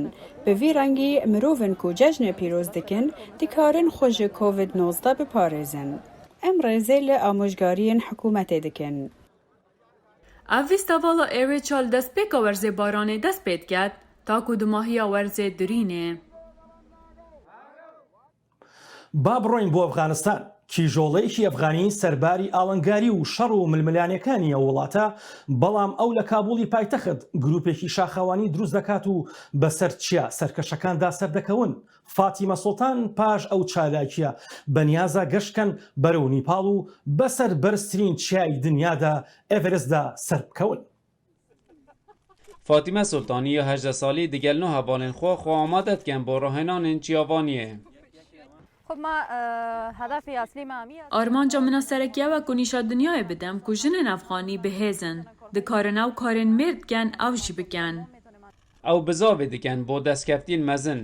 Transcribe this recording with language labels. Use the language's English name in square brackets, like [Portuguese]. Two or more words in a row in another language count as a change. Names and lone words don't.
[Kurdish] Bi vî rengî mirovên ku cejnê pîroz dikin, dikarin xwe ji COVID-19 biparêzin. Em rêzê li amûjgariyên hikûmetê dikin. Ev vîstevala Êrêça li destpêka werzê baranê dest pê diket, ta ku di mahiya werzê dirînê. [Central Kurdish] با بڕۆین بۆ ئەفغانستان. کیژۆڵەیەکی ئەفغانی سەرباری ئاڵنگاری و شەڕ و ململانیەکانی ئەو وڵاتە، بەڵام ئەو لە کابولی پایتەخت گروپێکی شاخەوانی دروست دەکات و بەسەر چیا سەرکەشەکاندا سەردەکەون. فاتیمە سوڵتان پاش ئەو چالاکیە بەنیازە گەشتکەن بەرەو نیپاڵ و بەسەر بەرزترین چیای دنیادا ئێڤەرستدا سەر بکەون. [Kurdish] فاتیمە سوڵتانی 18 سالی دیگەلنۆ هەواڵên xwe xwe amade dikin bo rahinanên çiyavaniyê. Armanca min a serekiya we ku nîşa dinyayê bidem ku jinên Efxanî bihêzin, dikarin ew karên mêr dikin ew jî bikin. Ew bizavê dikin bo destkeftiyên mezin.